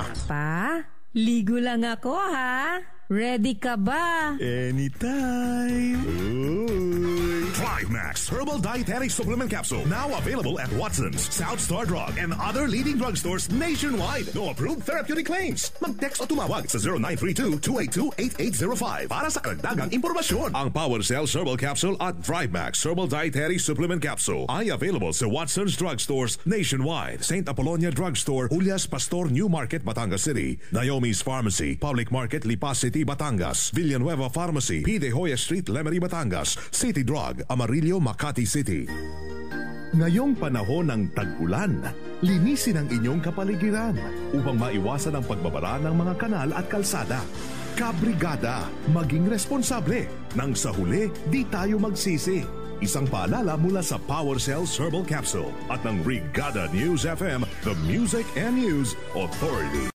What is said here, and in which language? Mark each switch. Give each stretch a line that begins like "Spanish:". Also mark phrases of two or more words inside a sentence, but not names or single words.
Filipino: Pa, ligo lang ako ha. Ready ka ba? Anytime.
English: DriveMax Herbal Dietary Supplement Capsule. Now available at Watson's, South Star Drug, and other leading drugstores nationwide. No approved therapeutic claims.
Filipino: Mag-text o tumawag sa 0932-282-8805 para sa karagdagang impormasyon. Ang Power Cells Herbal Capsule at DriveMax Herbal Dietary Supplement Capsule ay available sa Watson's
English: drugstores nationwide.
Filipino: St. Apollonia Drugstore, Julius Pastor New Market, Batangas City. Naomi's Pharmacy, Public Market, Lipas City, Batangas. Villanueva Pharmacy, P. De Hoya Street, Lemery, Batangas. City Drug, Amarillo, Makati City. Ngayong panahon ng tag-ulan, linisin ang inyong kapaligiran upang maiwasan ang pagbabara ng mga kanal at kalsada. Kabrigada, maging responsable. Nang sa huli, di tayo magsisi. Isang paalala mula sa Power Cells Herbal Capsule at ng Brigada News FM,
English: the Music and News Authority.